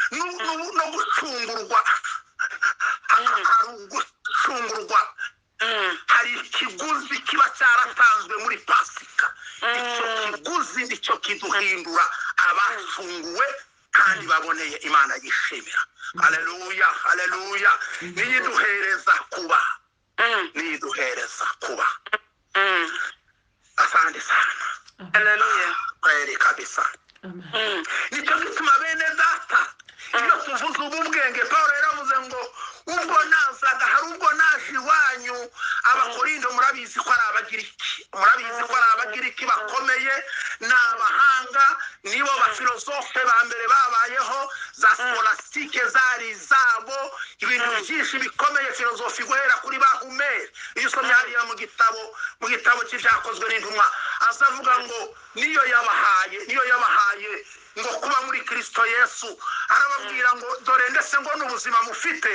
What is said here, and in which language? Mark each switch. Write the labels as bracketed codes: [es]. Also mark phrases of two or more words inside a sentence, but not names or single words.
[rw] hari ikiguzi kiba cyaratanzwe muri pasika icyo kiguzi nicyo kiduhindura abacunguwe kandi baboneye imana yishimira haleluya haleluya niyiduhereza kuba [sw] asante sana haleluya kweli kabisa [rw] nicyo gituma bene data iyo mvuze ubwenge Pawulo yaravuze ngo ubwo nazaga hari ubwo naje iwanyu abakorindo murabizi ko ari abagiriki bakomeye n'abahanga nibo bafilosofe ba mbere babayeho za skolastike zari zabo ibintu byinshi bikomeye filosofi guhera kuri ba Humeri iyo usomye hariya mu gitabo cy'ibyakozwe n'intumwa azavuga ngo niyo yabahaye ngo kuba muri Kristo Yesu arababwira ngo dore ndetse ngo n'ubuzima mufite